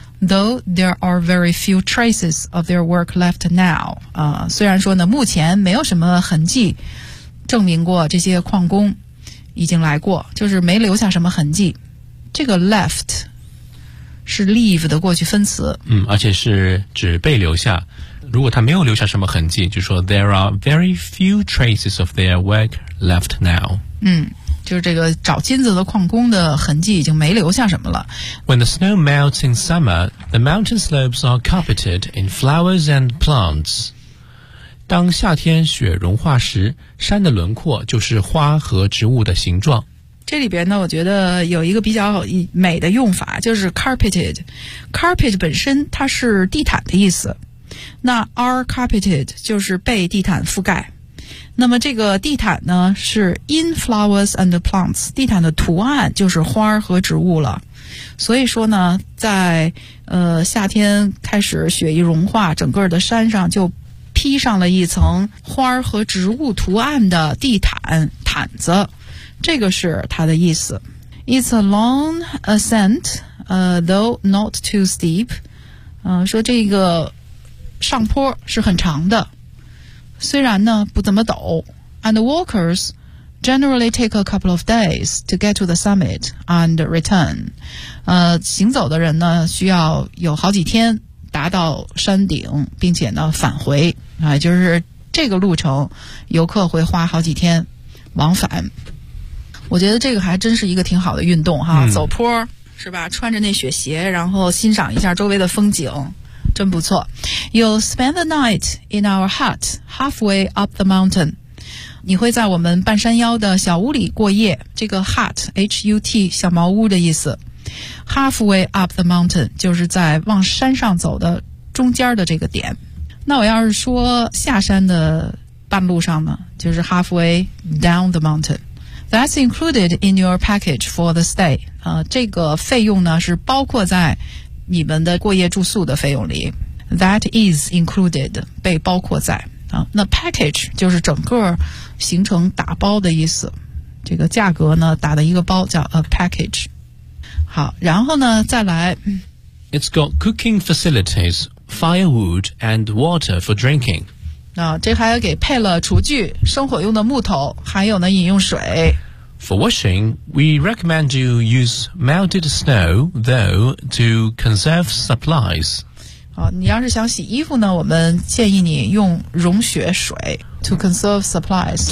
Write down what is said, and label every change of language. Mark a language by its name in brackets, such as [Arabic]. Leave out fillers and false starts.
[English] Though there are very few traces of their work left now. [Chinese] 虽然说呢，目前没有什么痕迹证明过这些矿工已经来过，就是没留下什么痕迹。这个 left 是 leave 的过去分词。嗯，而且是指被留下。如果他没有留下什么痕迹，就说 [English] there are very few traces of their work left now. [Chinese] 嗯。就是这个找金子的矿工的痕迹已经没留下什么了。 [English] When the snow melts in summer, the mountain slopes are carpeted in flowers and plants. [Chinese] 当夏天雪融化时，山的轮廓就是花和植物的形状。这里边呢，我觉得有一个比较美的用法，就是 carpeted。 carpet 本身它是地毯的意思，那 are carpeted 就是被地毯覆盖。那么这个地毯呢是 [English] in flowers and plants， [Chinese] 地毯的图案就是花和植物了。所以说呢，在夏天开始雪一融化，整个的山上就披上了一层花和植物图案的地毯毯子，这个是它的意思。 [English] It's a long ascent though not too steep， [Chinese] 说这个上坡是很长的，虽然呢不怎么陡。 [English] And the walkers generally take a couple of days to get to the summit and return. [Chinese] 行走的人呢需要有好几天达到山顶并且呢返回啊，就是这个路程游客会花好几天往返。我觉得这个还真是一个挺好的运动哈，走坡是吧，穿着那雪鞋然后欣赏一下周围的风景，真不错。 [English] You'll spend the night in our hut halfway up the mountain. [Chinese] 你会在我们半山腰的小屋里过夜。这个 hut, H-U-T, 小茅屋的意思。 [English] Halfway up the mountain, [Chinese] 就是在往山上走的中间的这个点。那我要是说下山的半路上呢，就是 [English] halfway down the mountain。 That's included in your package for the stay. [Chinese] 这个费用呢是包括在你们的过夜住宿的费用里。 [English] That is included, [Chinese] 被包括在。那 package 就是整个行程打包的意思。这个价格呢打的一个包叫 a package。好，然后呢再来。 [English] It's got cooking facilities, firewood and water for drinking. [Chinese] 这还给配了厨具、生火用的木头，还有呢饮用水。 [English] For washing, we recommend you use melted snow, though, to conserve supplies. [Chinese] 你要是想洗衣服呢，我们建议你用融雪水 [English] to conserve supplies.